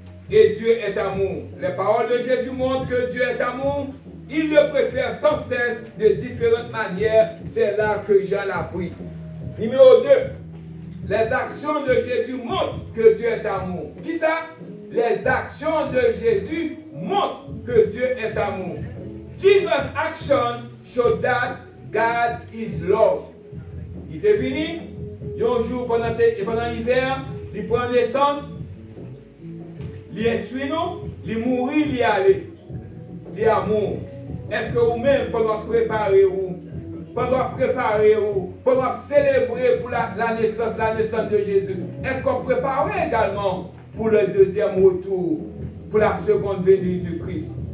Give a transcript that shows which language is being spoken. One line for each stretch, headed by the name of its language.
French: Et Dieu est amour. Les paroles de Jésus montrent que Dieu est amour. Il le préfère sans cesse de différentes manières. C'est là que Jean l'a pris. Numéro 2. Les actions de Jésus montrent que Dieu est amour. Qui ça? Les actions de Jésus montrent que Dieu est amour.
English: Jesus' action show that God is love.
French: Il était venu, un jour pendant l'hiver, il prend naissance, il instruit nous, il mourit, il aller. Il amour. Est-ce que vous-même, pendant préparer pendant célébrer pour la naissance de Jésus, est-ce qu'on prépare également pour le deuxième retour, pour la seconde venue du Christ?